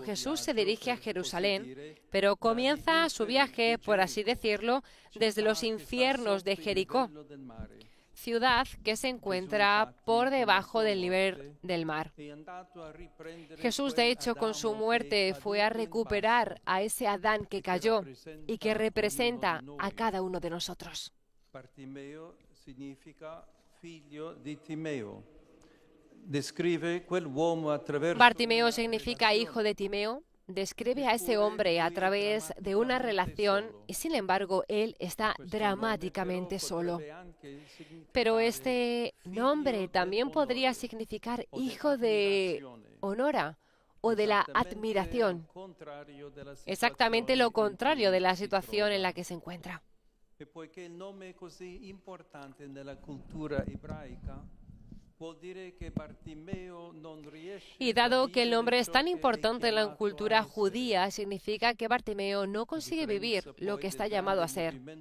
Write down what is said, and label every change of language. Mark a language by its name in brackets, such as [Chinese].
[Spanish] Jesús se dirige a Jerusalén, pero comienza su viaje, por así decirlo, desde los infiernos de Jericó, ciudad que se encuentra por debajo del nivel del mar. Jesús, de hecho, con su muerte fue a recuperar a ese Adán que cayó y que representa a cada uno de nosotros. [Italian] Bartimeo significa figlio di Timeo. Describe quel uomo attraverso [Spanish] Bartimeo significa hijo de Timeo. Describe a ese hombre a través de una relación y, sin embargo, él está dramáticamente solo. Pero este nombre también podría significar hijo de honora o de la admiración. Exactamente lo contrario de la situación en la que se encuentra. [Italian] E poiché il nome è così importante nella cultura ebraica, vuol dire che Bartimeo non riesce. [Spanish] Y dado que el nombre es tan importante en la cultura judía, significa que Bartimeo no consigue vivir lo que está llamado a ser.